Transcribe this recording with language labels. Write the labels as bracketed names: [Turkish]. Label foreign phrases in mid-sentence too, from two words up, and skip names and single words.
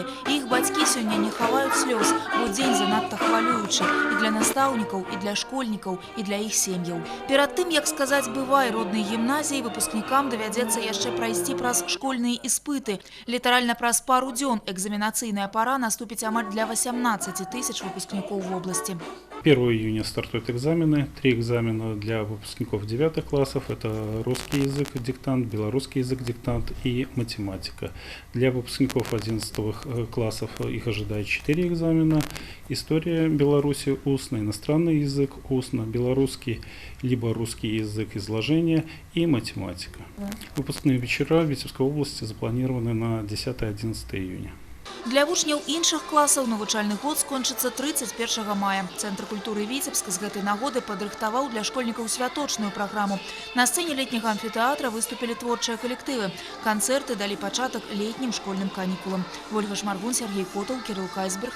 [Belarusian] І іх бацькі сёння не хаваюць слёз, бо дзень занадта хвалюючы і для настаўнікаў, і для школьнікаў, і для іх сем'яў. Перад тым, як сказаць «бывай» роднай гімназіі, выпускнікам давядзецца яшчэ прайсці праз школьныя іспыты. Літаральна праз пару дзён экзаменацыйная пара наступіць амаль для 18 тысяч выпускнікоў вобласці. [Russian] 1 июня стартуют экзамены. 3 экзамена для выпускников 9 классов. Это русский язык диктант, белорусский язык диктант и математика. Для выпускников 11 классов их ожидает 4 экзамена. История Беларуси устно, иностранный язык устно, белорусский либо русский язык изложения и математика. Выпускные вечера в Витебской области запланированы на 10-11 июня. [Belarusian] Для вучняў іншых класаў навучальны год скончыцца 31 мая. Цэнтр культуры Віцебска з гэтай нагоды падрыхтаваў для школьнікаў святочную праграму. На сцэне летняга амфітэатра выступілі творчыя калектывы. Канцэрты далі пачатак летнім школьным канікулам. Вольга Шмаргун, Сергей Котаў, Кирилл Кайсберг.